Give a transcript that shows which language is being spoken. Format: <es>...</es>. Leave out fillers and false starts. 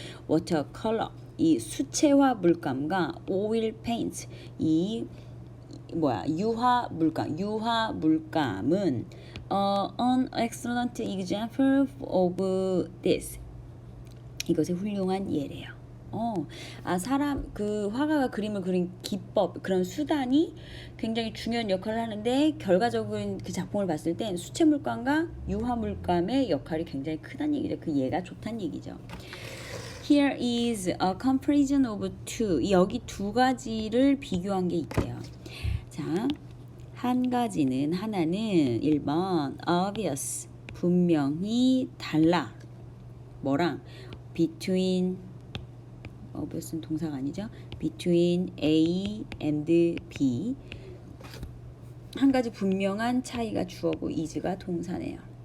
<ko>watercolor 이 수채화 물감과 oil paint 이 유화 물감은</ko> <en>an excellent example of this</en> <ko>이것의 훌륭한 예래요. 사람 그 화가가 그림을 그린 기법 그런 수단이 굉장히 중요한 역할을 하는데 결과적인 그 작품을 봤을 땐 수채 물감과 유화 물감의 역할이 굉장히 크다는 얘기죠. 그 예가 좋다는 얘기죠.</ko> <en>Here is a comparison of two.</en> <ko>여기 두 가지를 비교한 게 있대요. 자, 하나는 1번 obvious 분명히 달라. 뭐랑? between obvious는 동사가 아니죠.</ko> <en>between A and B</en> <ko>한 가지 분명한 차이가 주어고 is가 동사네요.</ko>